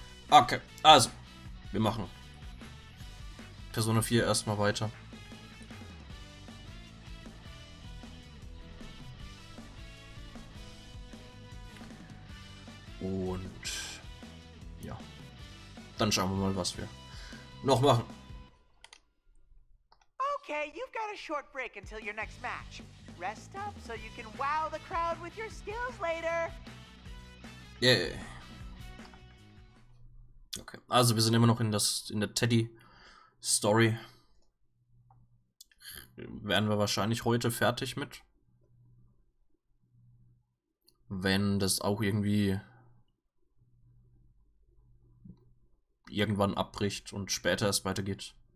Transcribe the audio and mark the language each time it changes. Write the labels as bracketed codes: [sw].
[de] Okay, also, wir machen Persona 4 erstmal weiter. Und ja, dann schauen wir mal, was wir noch machen. [en] Okay, you've got a short break until your next match. Rest up so you can wow the crowd with your skills later. Yeah. [de] Okay, also wir sind immer noch in der Teddy-Story. Werden wir wahrscheinlich heute fertig mit. Wenn das auch irgendwie irgendwann abbricht und später erst weitergeht.